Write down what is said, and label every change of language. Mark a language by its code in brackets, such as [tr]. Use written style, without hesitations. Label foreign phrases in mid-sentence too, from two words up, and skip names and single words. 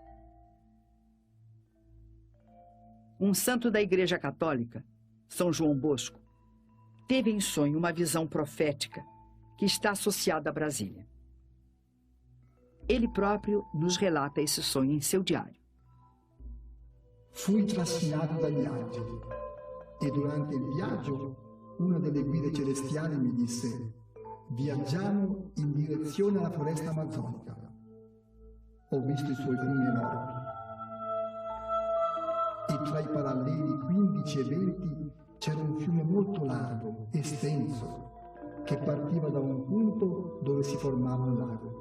[pt] Um santo da Igreja Católica, São João Bosco, teve em sonho uma visão profética que está associada a Brasília. Ele próprio nos relata esse sonho em seu diário. [it] Fui trascinato dagli angeli e durante il viaggio una delle guide celestiali mi disse: viaggiamo in direzione alla foresta amazzonica. Ho visto i suoi fumi enormi e tra i paralleli 15 e 20 c'era un fiume molto largo, estenso, che partiva da un punto dove si formava un lago.